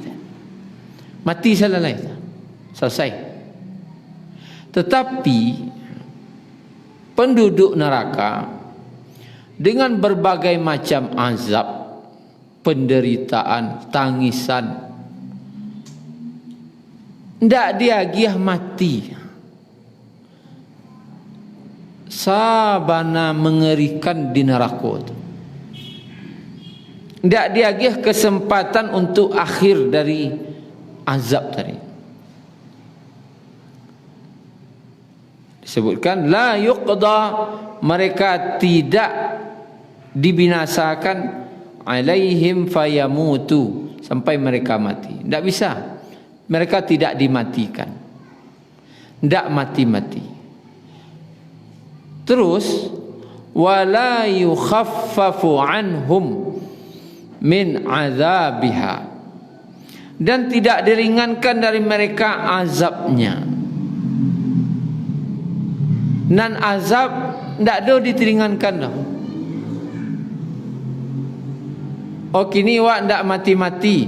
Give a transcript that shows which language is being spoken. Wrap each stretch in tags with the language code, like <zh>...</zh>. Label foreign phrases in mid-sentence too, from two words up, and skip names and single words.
<id>Mati selesai. Tetapi penduduk neraka dengan berbagai macam azab, penderitaan, tangisan,</id> <min>ndak diagih mati. Sabana mengerikan di neraka itu. Ndak diagih</min> <id>kesempatan untuk akhir dari azab tadi. Disebutkan</id> <ar>la yuqda,</ar> <id>mereka tidak dibinasakan</id> <ar>alaihim fayamutu,</ar> <id>sampai mereka mati. Tidak bisa. Mereka tidak dimatikan. Tidak mati-mati. Terus</id> <ar>wala yukhaffafu anhum min azabiha,</ar> <id>dan tidak diringankan dari mereka azabnya. Dan azab tidak ada diteringankan dah.</id> <min>Oh kini wak tidak mati-mati.</min>